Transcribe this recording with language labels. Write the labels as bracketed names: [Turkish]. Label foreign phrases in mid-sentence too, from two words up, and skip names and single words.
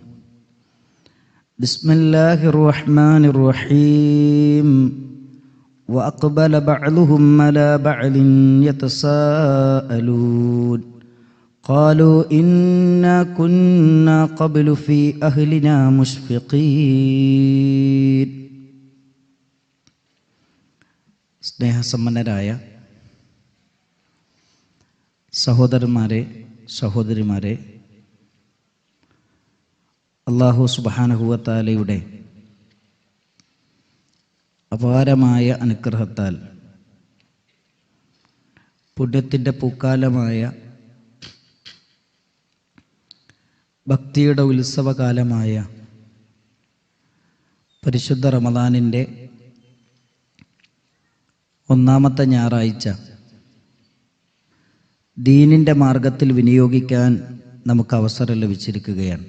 [Arabic] بسم الله الرحمن الرحيم وأقبل بعضهم على بعض يتساءلون قالوا إنا كنا قبل في أهلنا مشفقين സ്നേഹസമ്പന്നരായ [Malayalam] സഹോദരന്മാരെ സഹോദരിമാരെ, [Arabic] الله سبحانه وتعالى [Malayalam] അപാരമായ അനുഗ്രഹത്താൽ പുണ്യത്തിൻ്റെ പൂക്കാലമായ ഭക്തിയുടെ ഉത്സവകാലമായ പരിശുദ്ധ റമദാനിൻ്റെ ഒന്നാമത്തെ ഞായറാഴ്ച ദീനിൻ്റെ മാർഗത്തിൽ വിനിയോഗിക്കാൻ നമുക്ക് അവസരം ലഭിച്ചിരിക്കുകയാണ്.